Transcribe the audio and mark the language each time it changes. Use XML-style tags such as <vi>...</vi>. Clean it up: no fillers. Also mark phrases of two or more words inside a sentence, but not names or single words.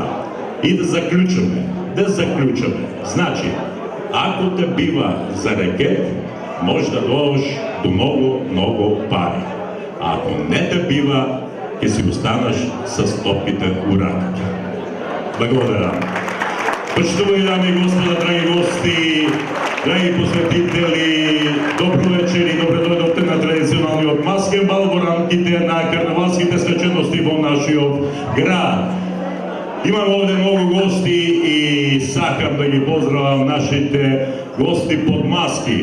<bg>И да заключаме. Значи, ако те бива за рекет, може да дойдеш до много пари. А ако не те бива, ќе си останеш с топките у ръката. Благодаря.</bg> <mk>Почитувани дами и господа, драги гости, драги посетители, добро вечер и</mk> <bg>добре дойдохте</bg> <mk>на традиционалниот маскенбал во рамките на карнавалските свечености во нашиот град. Имам овде много гости и сакам да ги поздравам нашите гости под маски.</mk>